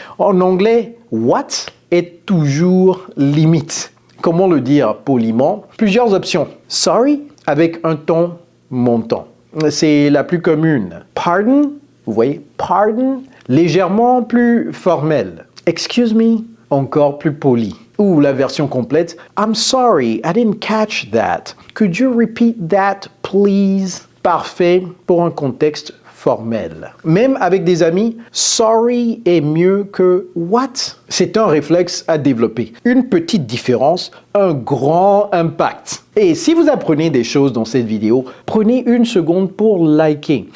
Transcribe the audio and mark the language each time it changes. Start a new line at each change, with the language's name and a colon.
French: En anglais, what est toujours limite. Comment le dire poliment? Plusieurs options. Sorry, avec un ton montant. C'est la plus commune. Pardon, vous voyez, pardon, légèrement plus formel.
English: Excuse me,
French: encore plus poli. Ou la version complète,
English: I'm sorry, I didn't catch that. Could you repeat that, please?
French: Parfait pour un contexte formel. Même avec des amis, sorry est mieux que what? C'est un réflexe à développer. Une petite différence, un grand impact. Et si vous apprenez des choses dans cette vidéo, prenez une seconde pour liker.